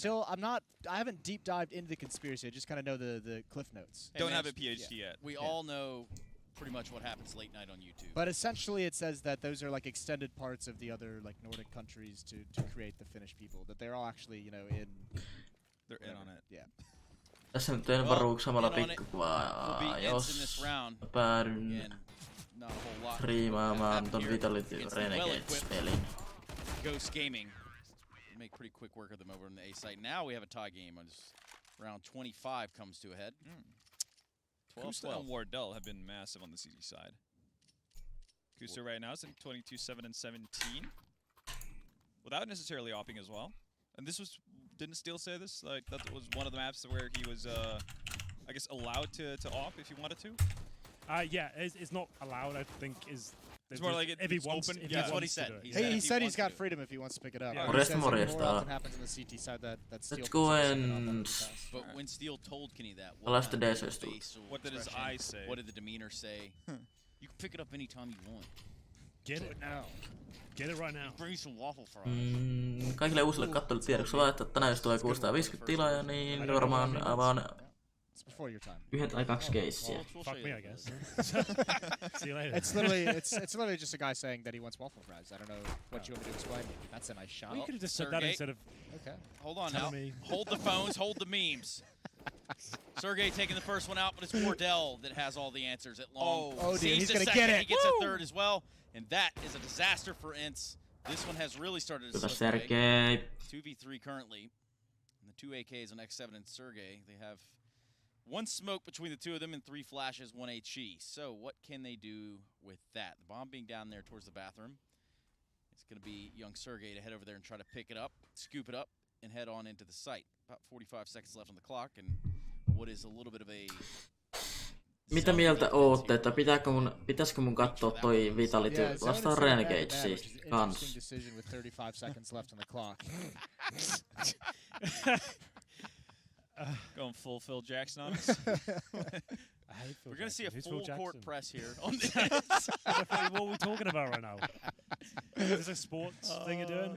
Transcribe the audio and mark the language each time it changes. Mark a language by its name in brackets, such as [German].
[English] Yeah, I haven't deep dived into the conspiracy. I just kind of know the cliff notes. Don't have a PhD yet. We all know pretty much what happens late night on YouTube. But essentially it says that those are like extended parts of the other like Nordic countries to create the Finnish people. That they're all actually, you know, in... They're in on it. Yeah. [Finnish] Tässä nyt teen varuuks samalla pikkukuvaa, jos päädyn striimaamaan ton Vitality Renegades-pelin. [English] Ghost Gaming make pretty quick work of them over on the A site. Now we have a tie game as round 25 comes to a head. Kusta and Wardell have been massive on the CG side. Kusta right now is in 22-7 and 17, without necessarily opping as well. And this was, didn't Steel say this? Like that was one of the maps where he was, I guess, allowed to op if he wanted to. Yeah, it's not allowed. I think is. It's more like if he wants. Open. That's what he said. He said he's got freedom if he wants to pick it up. Yeah. [Finnish] Muista. [English] More often happens on the CT side that Steel. Let's go and. But when Steel told Kenny that, what did his eyes say? What did the demeanor say? You can pick it up anytime you want. Get it now. Get it right now. Bring some waffle fries. [Finnish] Kaikille uusille katsojille tiedoksi vaan, että tänään jos tulee 650 tilaa, niin varmaan avaan yhden tai 2 keissiä. [English] Fuck me, I guess. See you later. It's literally just a guy saying that he wants waffle fries. I don't know what you want me to explain. That's a nice shot. Well, you could have just said that instead of. Okay. Hold on now. Hold the phones. Hold the memes. Sergey taking the first one out, but it's Wardell that has all the answers at long. Oh, dude, he's Sees gonna the get second, it. He gets a third as well, and that is a disaster for Ence. This one has really started to slip away. Sergey. 2v3 currently. And the 2 AKs on X7 and Sergey. They have 1 smoke between the 2 of them and 3 flashes, 1 HE. So what can they do with that? The bomb being down there towards the bathroom. It's going to be young Sergey to head over there and try to pick it up, scoop it up, and head on into the site. About 45 seconds left on the clock, and what is a little bit of a... [Finnish] Mitä mieltä ootte, että pitäisikö mun katsoa toi Vitality vastaan Renegades kans? [English] Decision with 35 seconds left on the clock. Going full Phil Jackson on us. We're going to see a full court press here. On What are we talking about right now? Is this a sports thing you're doing?